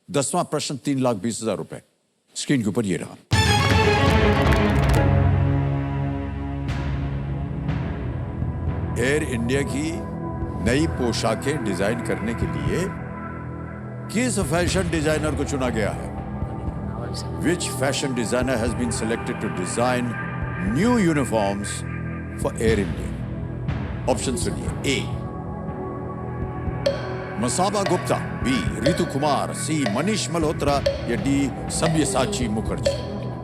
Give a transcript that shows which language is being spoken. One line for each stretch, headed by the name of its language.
Hindi: 10वां प्रश्न 3,20,000 रुपए स्क्रीन के ऊपर ये रहा। एयर इंडिया की नई पोशाकें डिजाइन करने के लिए किस फैशन डिजाइनर को चुना गया है?
English: Which fashion designer has been selected to design new uniforms for Air India?
Hindi: Option सुनिए। ए मसाबा गुप्ता, बी रितु कुमार, सी मनीष मल्होत्रा या डी सब्यसाची मुखर्जी।